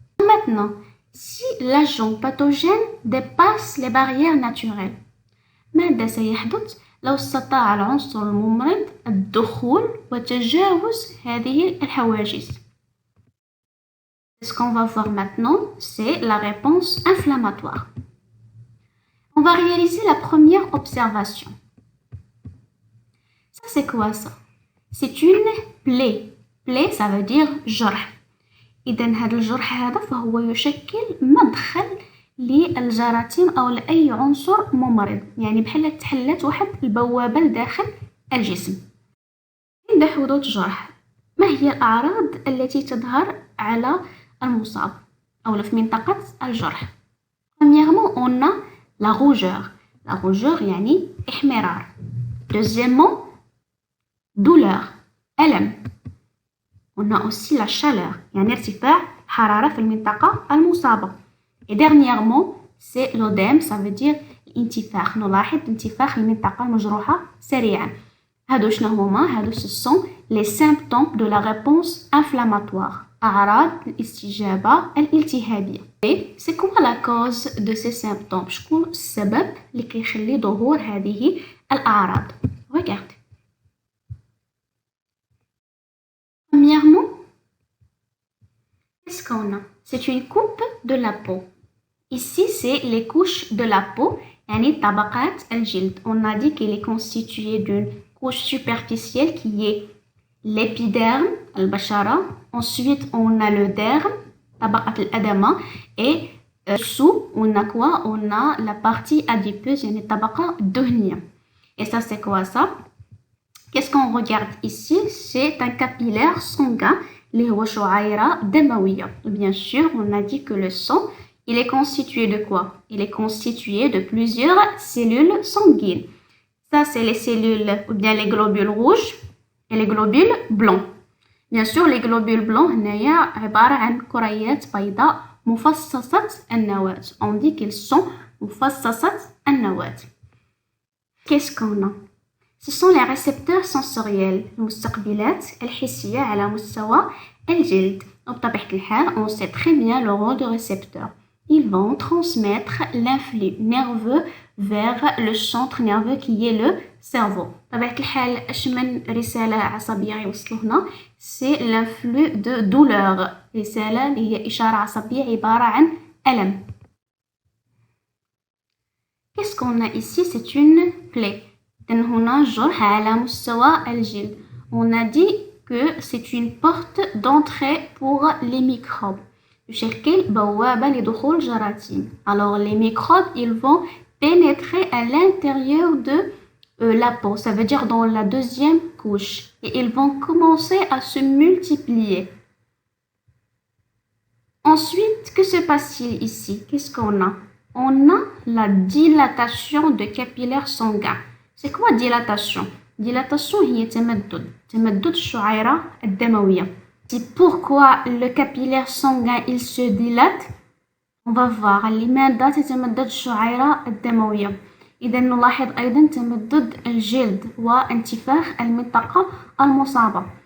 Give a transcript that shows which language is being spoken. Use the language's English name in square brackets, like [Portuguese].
[French] Maintenant, si l'agent pathogène dépasse les barrières naturelles, [Arabic] ماذا سيحدث لو استطاع العنصر الممرض الدخول وتجاوز هذه الحواجز؟ [French] Ce qu'on va voir maintenant, c'est la réponse inflammatoire. On va réaliser la première observation. Ça, c'est quoi ça? C'est une plaie. Plaie, ça veut dire جرح. [Arabic] إذن هذا الجرح هذا فهو يشكل مدخل للجراثيم أو لأي عنصر ممرض، يعني بحال تحلت واحد البوابة لداخل الجسم. عند حدوث جرح، ما هي الأعراض التي تظهر على المصاب أو في منطقة الجرح؟ [French] Premièrement, on a la rougeur. La rougeur [Arabic] يعني إحمرار. [French] Deuxièmement, douleur. ألم. On a aussi la chaleur [Arabic] يعني ارتفاع حرارة في المنطقة المصابة. [French] Et dernièrement, c'est l'œdème, ça veut dire الانتفاخ. [Arabic] نلاحظ انتفاخ المنطقة المجروحة سريعا. هادو شنو هما؟ هادو [French] ce sont les symptômes de la réponse inflammatoire. [Arabic] أعراض الاستجابة الالتهابية. [French] Et c'est quoi la cause de ces symptômes؟ [Arabic] شكون السبب اللي كيخلي ظهور هذه الأعراض؟ [French] Regardez. Premièrement, qu'est-ce qu'on a? C'est une coupe de la peau. Ici, c'est les couches de la peau, [Arabic] يعني طبقات الجلد. [French] On a dit qu'elle est constituée d'une couche superficielle qui est l'épiderme, البشرة. Ensuite, on a le derme, [Arabic] طبقة الأدمة. [French] Et dessous, on a quoi? On a la partie adipeuse, [Arabic] يعني الطبقة الدهنية. [French] Et ça, c'est quoi ça? Qu'est-ce qu'on regarde ici? C'est un capillaire sanguin, [Arabic] اللي هو شعيرة دموية. [French] Bien sûr, on a dit que le sang, il est constitué de quoi? Il est constitué de plusieurs cellules sanguines. Ça, c'est les cellules, ou bien les globules rouges et les globules blancs. Bien sûr, les globules blancs, [Arabic] هنايا عبارة عن كريات بيضاء مفصصة النواة. [French] On dit qu'ils sont [Arabic] مفصصة النواة. [French] Qu'est-ce qu'on a? Ce sont les récepteurs sensoriels, [Arabic] المستقبلات الحسية على مستوى الجلد. وبطبيعة الحال, [French] on sait très bien le rôle de récepteur. Ils vont transmettre l'influx nerveux vers le centre nerveux qui est le cerveau. [Arabic] بطبيعة الحال اش من رسالة عصبية يوصلوا هنا؟ [French] c'est l'influx de douleur. [Arabic] رسالة اللي هي إشارة عصبية عبارة عن ألم. [French] Qu'est-ce qu'on a ici? C'est une plaie. [Arabic] إذن هنا جرح على مستوى الجلد. [French] On a dit que c'est une porte d'entrée pour les microbes. [Arabic] يشكل بوابة لدخول جراثيم. [French] Alors les microbes, ils vont pénétrer à l'intérieur de la peau, ça veut dire dans la deuxième couche. Et ils vont commencer à se multiplier. Ensuite, que se passe-t-il ici? Qu'est-ce qu'on a? On a la dilatation de capillaires sanguins. C'est quoi dilatation? [Arabic] Dilatation هي تمدد الشعيرة الدموية. [French] C'est pourquoi le capillaire sanguin il se dilate. On va voir [Arabic] لماذا تتمدد الشعيرة الدموية. إذا نلاحظ أيضا تمدد الجلد وانتفاخ المنطقة المصابة.